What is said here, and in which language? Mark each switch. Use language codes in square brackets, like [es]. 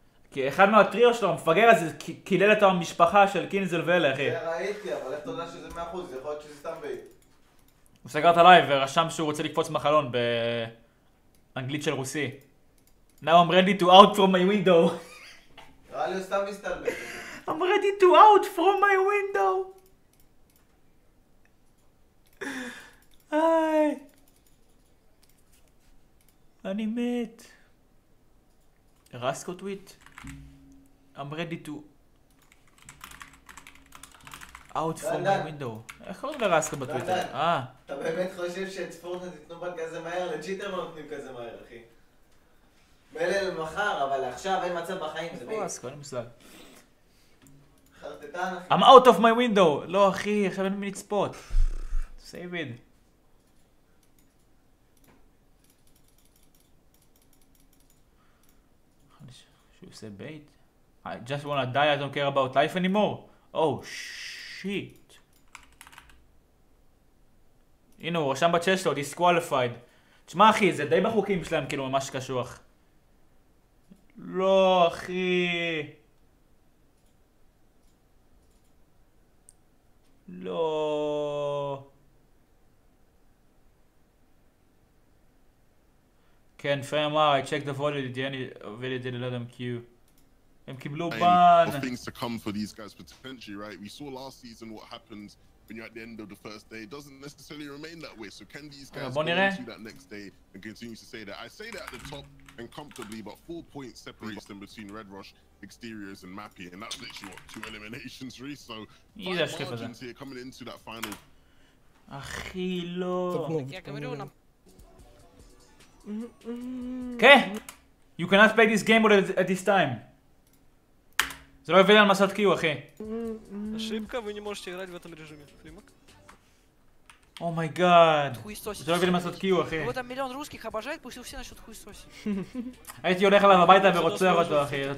[he] כי אחד מהטריו שלו, המפגר הזה, קילל את המשפחה של קינזל ואלה, אחי. זה ראיתי, אבל איך אתה יודע שזה 100%? זה יכול להיות שזה סתם בית. הוא סגר את הלייב ורשם שהוא רוצה לקפוץ מהחלון באנגלית של רוסי. [en] Now I'm ready to out from my window. [he] נראה לי הוא סתם מסתלבט. [en] I'm ready to out from my window. [he] היי. אני מת. רסקו טוויט. [en] I'm ready to out from my window. [he] איך קוראים לרסקו בטוויטר? אתה באמת חושב שאת פורטנייט תיתנו בה כזה מהר? לג'יטר לא נותנים כזה מהר, אחי. מילא למחר, אבל עכשיו אין מצב בחיים, זה בית. איפה רסקו? אין מושג. חרטטן, אחי. [en] I'm out of my window. [he] לא, אחי, עכשיו אין מי לצפות. [en] save it. [he] שהוא עושה בית. [en] I just wanna die, I don't care about life anymore. Oh, shit. [he] הנה, הוא רשם בצ'אט שלו, disqualified. תשמע, אחי, זה די בחוקים שלהם, כאילו, ממש קשוח. לא, אחי. לא. כן, פרי אמר, [en] I checked the validity let them queue. [he] הם קיבלו בן. [en] Of things to come for these guys potentially, right? We saw last season what happens when you're at the end of the first day. It doesn't necessarily remain that way. So can these guys go into that next day and continue to say that? I say that at the top and comfortably, but 4 points separates them between Red Rush, Exteriors, and Mappy, and that's literally what 2 eliminations, really. So five margins here coming into that final. [he] אחי, לא. כן! [en] You cannot play this game at this time. [he] זה לא הביא על מסת קיו, אחי. [ru] Ошибка, вы не можете играть в этом режиме. Фримак. [en] О май гад. [he] זה לא הביא על מסת קיו, אחי. [ru] Его там миллион русских обожает, пусть все начнут хуесосить. [he] הייתי הולך אליו הביתה ורוצח אותו, אחי.